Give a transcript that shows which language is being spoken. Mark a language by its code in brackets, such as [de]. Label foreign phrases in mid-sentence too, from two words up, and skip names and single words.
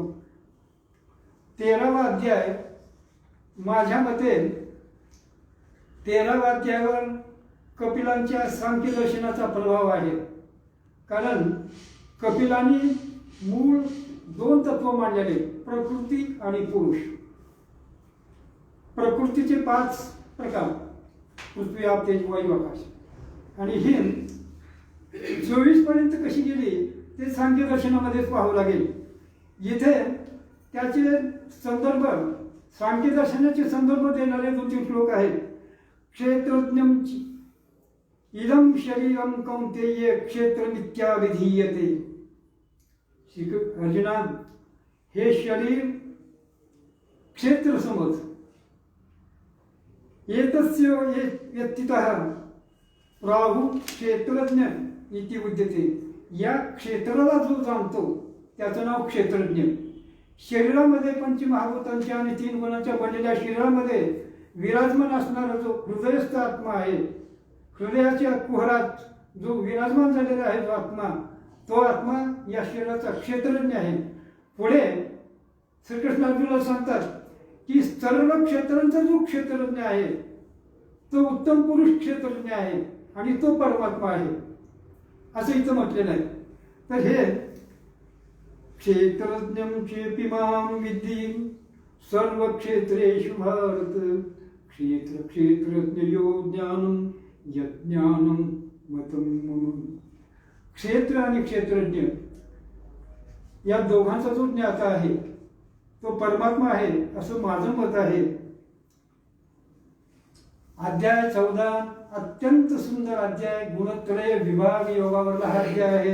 [mr] 13वा अध्याय माझ्या मते 13व्या अध्यायावर कपिलांच्या सांख्य दर्शनाचा प्रभाव आहे. कारण कपिलांनी मूळ 2 तत्व मांडलेले, प्रकृती आणि पुरुष. प्रकृतीचे 5 प्रकार, पृथ्वी आप तेज वायू आकाश, आणि ही 24 पर्यंत कशी गेली ते सांख्य दर्शनामध्येच पाहावं लागेल. इथे त्याचे संदर्भ, सांख्य दर्शनाचे संदर्भ देणारे 2-3 श्लोक आहेत. [sa] क्षेत्रज्ञम इदम शरीरम कौंतेय क्षेत्रमित्या विधीयते. [mr] अर्जुना, हे शरीर क्षेत्र समज. [sa] एतस्य व्यक्तितः प्राहु क्षेत्रज्ञ इति उद्यते. [mr] या क्षेत्राला जो जाणतो त्याचं नाव क्षेत्रज्ञ. शरीरामध्ये पंचमहाभूतांच्या आणि 3 गुणांच्या बनलेल्या शरीरामध्ये विराजमान असणारा जो हृदयस्थ आत्मा आहे, हृदयाच्या कुहरात जो विराजमान झालेला आहे जो आत्मा, तो आत्मा या शरीराचा क्षेत्रज्ञ आहे. पुढे श्रीकृष्ण अर्जुनाला सांगतात की सर्व क्षेत्रांचा जो क्षेत्रज्ञ आहे तो उत्तम पुरुष क्षेत्रज्ञ आहे आणि तो परमात्मा आहे असं इथं म्हटलेलं आहे. तर हे [sa] क्षेत्रज्ञं चेपि मां विद्धि सर्व क्षेत्रेषु भारत क्षेत्र क्षेत्रज्ञयो ज्ञानं यज्ञानं मतं मम. [mr] क्षेत्र आणि क्षेत्रज्ञ या दोघांचा जो ज्ञाता आहे तो परमात्मा आहे असं माझं मत आहे. अध्याय 14 अत्यंत सुंदर अध्याय, गुणत्रय विभाग योगावरला हा अध्याय आहे.